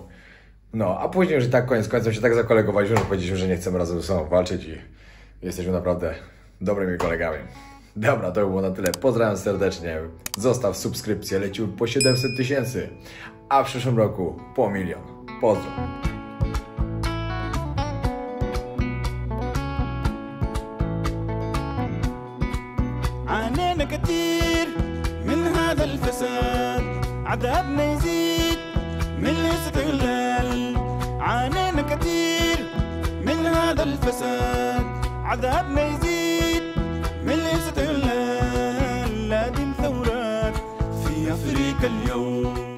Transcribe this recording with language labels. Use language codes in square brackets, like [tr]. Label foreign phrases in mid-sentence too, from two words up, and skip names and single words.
[pl] No, a później już tak koniec końców się tak zakolegowaliśmy, że powiedzieliśmy, że nie chcemy razem ze sobą walczyć i jesteśmy naprawdę dobrymi kolegami. Dobra, to by było na tyle. Pozdrawiam serdecznie. Zostaw subskrypcję. Lecimy po 700 000, a w przyszłym roku po 1 000 000. Pozdro. [ar] عانينا كتير من هذا الفساد عذابنا يزيد من الاستغلال عانينا كتير من هذا الفساد عذابنا يزيد من الاستغلال هذه ثورات في أفريقيا اليوم